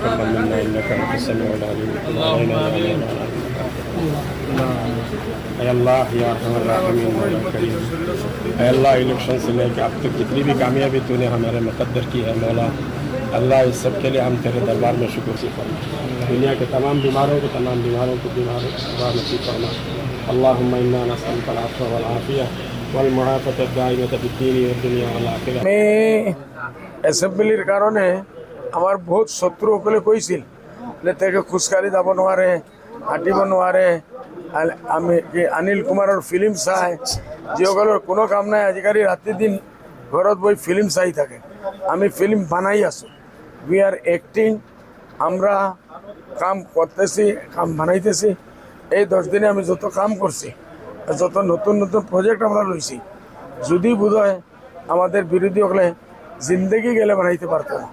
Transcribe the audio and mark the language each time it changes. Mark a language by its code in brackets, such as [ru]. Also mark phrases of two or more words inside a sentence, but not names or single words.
[ar] الله يا أرحم الراحمين مولى كريم, [ur] اللہ الیکشن سے لے کر اب تک جتنی بھی کامیابی تونے ہمارے مقدر کی ہے مولا، اللہ اس سب کے لیے ہم تیرے دربار میں شکر سے فرما. دنیا کے تمام بیماروں کو دوا نصیب فرما. [ar] اللهم إنا نسألك العفو والعافية والمعافاة الدائمة في الدين والدنيا والآخرة. [as] এসেম্বলির কারণে আমার বহুত শত্রুসকলে কৈছিল যে তাকে খোজকাঢ়ি যাব নোৱাৰে, হাঁটিব নোৱাৰে। আমি অনিল কুমাৰৰ ফিল্ম চাই, যিসকলৰ কোনো কাম নাই আজিকালি ৰাতি দিন ঘৰত বহি ফিল্ম চাই থাকে। আমি ফিল্ম বানাই আছো, [en] we are acting, [bn] আমরা কাম করতেছি, কাম বানাইতেছি। এই 10 দিনে আমি যত কাম করছি, যত নতুন নতুন প্রজেক্ট আমরা লইছি, যদি বোধ হয় আমাদের বিরোধী হলে জিন্দগি গেলে বানাইতে পারতো না।